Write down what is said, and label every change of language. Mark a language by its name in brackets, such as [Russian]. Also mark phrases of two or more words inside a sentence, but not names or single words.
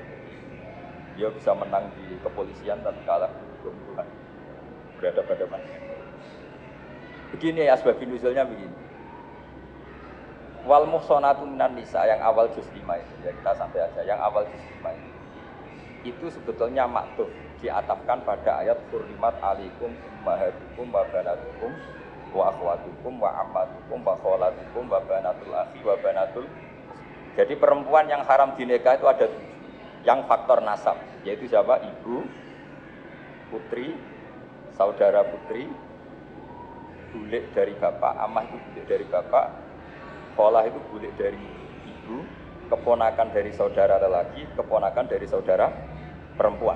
[Indonesian] Dia bisa menang di kepolisian tapi kalah di hukum Tuhan. Berhadapan-hadapan. Begini asbab nuzulnya begini. [Arabic] والمحصنات من النساء [Indonesian] yang awal juz 5 itu. Ya kita sampai aja yang awal juz 5 itu. Itu sebetulnya maktuf diatafkan pada ayat [Arabic] حرمت عليكم أمهاتكم وبناتكم وأخواتكم وعماتكم وخالاتكم وبنات الأخ وبنات. [Indonesian] Jadi perempuan yang haram dinikah itu ada 7. Yang faktor nasab, yaitu siapa? Ibu, putri, saudara putri, bulik dari bapak, amah itu bulik dari bapak, kholah itu bulik dari ibu, keponakan dari saudara lelaki, keponakan dari saudara perempuan.